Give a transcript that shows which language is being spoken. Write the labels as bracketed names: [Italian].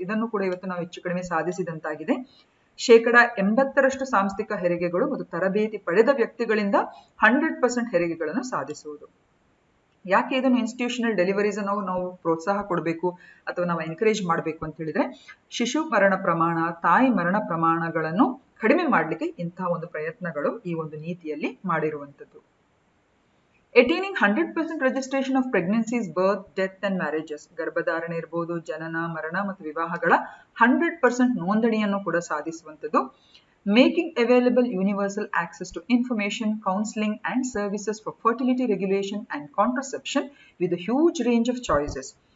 [Kannada] ಇದನ್ನು ಕೂಡ ಇವತ್ತು ನಾವು ಹೆಚ್ಚು ಕಡಿಮೆ ಸಾಧಿಸಿದಂತಾಗಿದೆ. 80% ಸಾಂಸ್ಥಿಕ ಹೆರಿಗೆಗಳು ಮತ್ತು ತರಬೇತಿ ಪಡೆದ ವ್ಯಕ್ತಿಗಳಿಂದ 100% ಹೆರಿಗೆಗಳನ್ನು ಸಾಧಿಸುವುದು. ಯಾಕೆ ಇದನ್ನು ಇನ್ಸ್ಟಿಟ್ಯೂಷನಲ್ ಡೆಲಿವರೀಸ್ ನಾವು ಪ್ರೋತ್ಸಾಹ ಕೊಡಬೇಕು ಅಥವಾ ನಾವು ಎನ್ಕರೇಜ್ ಮಾಡಬೇಕು ಅಂತ ಹೇಳಿದ್ರೆ, ಶಿಶು ಮರಣ ಪ್ರಮಾಣ, ತಾಯಿ ಮರಣ ಪ್ರಮಾಣಗಳನ್ನು ಕಡಿಮೆ ಮಾಡಲಿಕ್ಕೆ ಇಂತಹ ಒಂದು ಪ್ರಯತ್ನಗಳು ಈ ಒಂದು ನೀತಿಯಲ್ಲಿ ಮಾಡಿರುವಂಥದ್ದು. [English] Attaining 100% registration of pregnancies, birth, death and marriages. [Kannada] ಗರ್ಭಧಾರಣೆ ಇರಬಹುದು, ಜನನ, ಮರಣ ಮತ್ತು ವಿವಾಹಗಳ 100% ನೋಂದಣಿಯನ್ನು ಕೂಡ ಸಾಧಿಸುವಂಥದ್ದು. [English] Making available universal access to information, counseling and services for fertility regulation and contraception with a huge range of choices.